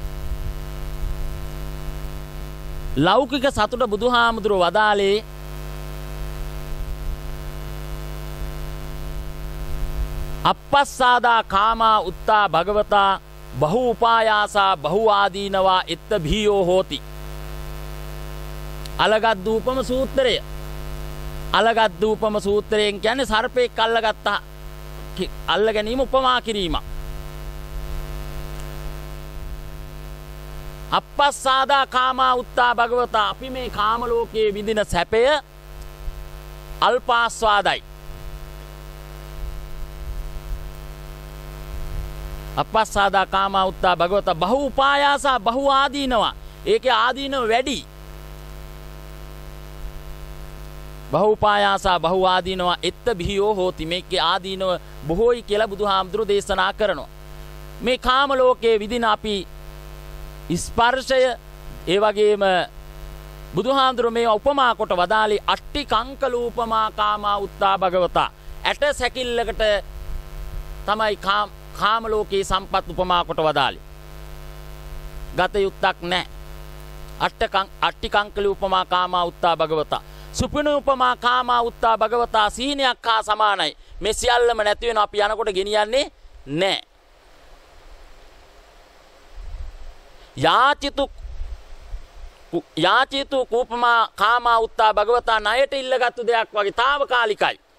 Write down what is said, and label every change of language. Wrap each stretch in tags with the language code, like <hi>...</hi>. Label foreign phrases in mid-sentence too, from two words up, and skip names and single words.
<si>ලෞකික සතුට බුදුහාමුදුරුවෝ වදාලේ</si> <pi>අපස්සාදා කාමා උත්තා භගවතා බහු උපායාසා බහු ආදීනවා එත්ත භීයෝ හෝති.</pi> <si>අලගද්දූපම සූත්‍රය. අලගද්දූපම සූත්‍රයෙන් කියන්නේ සර්පෙක් අල්ල ගැනීම උපමා කිරීම.</si> <pi>අපස්සාදා කාමා උත්තා භගවතා</pi> <si>අපි මේ කාම ලෝකයේ විඳින සැපය අල්පාස්වාදයි.</si> <pi>අපස්සාදා කාමා උත්තා භගවතා බහු උපායාසා බහු ආදීනවා.</pi> <si>ඒකේ ආදීනව වැඩි.</si> <pi>බහු උපායාසා බහු ආදීනවා එත්ත භීයෝ හෝති.</pi> <si>මේකේ ආදීනව බොහෝයි කියලා බුදුහාමුදුරු දේශනා කරනවා. මේ කාම ලෝකයේ විඳින අපි ස්පර්ශය ඒ වගේම බුදුහාමුදුරු මේ උපමා කොට වදාළි</si> <pi>අට්ටි කංකලූපමා කාමා උත්තා භගවතා.</pi> <si>ඇට සැකිල්ලකට තමයි කාම ලෝකේ සම්පත් උපමා කොට වදාළි. ගත යුත්තක් නැහැ.</si> <pi>අට්ටි කංකලූපමා කාමා උත්තා භගවතා. සුපිනුපමා කාමා උත්තා භගවතා</pi> <si>සීනයක් හා සමානයි. මේ සියල්ලම නැති වෙන අපි යනකොට ගෙනියන්නේ නැහැ.</si> <pi>යාචිතු කූපමා කාමා උත්තා භගවතා</pi> <si>ණයට ඉල්ලගත්තු දෙයක් වගේ తాවකාලිකයි.</si>